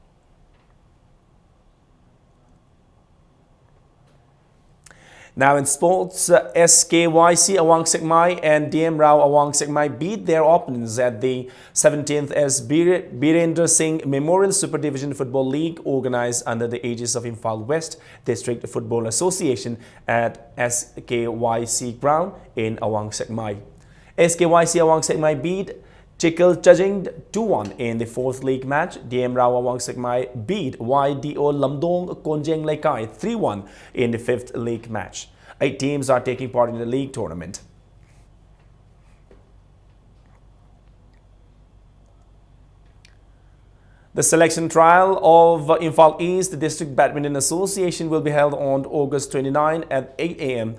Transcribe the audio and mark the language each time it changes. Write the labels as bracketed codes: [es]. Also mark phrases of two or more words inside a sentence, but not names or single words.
[en] Now in sports, SKYC Awang Sekmai and DM Rao Awang Sekmai beat their opponents at the 17th S. Birendra Singh Memorial Super Division Football League organized under the aegis of Imphal West District Football Association at SKYC ground in Awang Sekmai. SKYC Awang Sekmai beat Chikal Chajing 2-1 in the 4th league match. DM Rao Awang Sekmai beat YDO Lamdong Konjeng Laikai 3-1 in the 5th league match. 8 teams are taking part in the league tournament. The selection trial of Imphal East District Badminton Association will be held on August 29 at 8 a.m.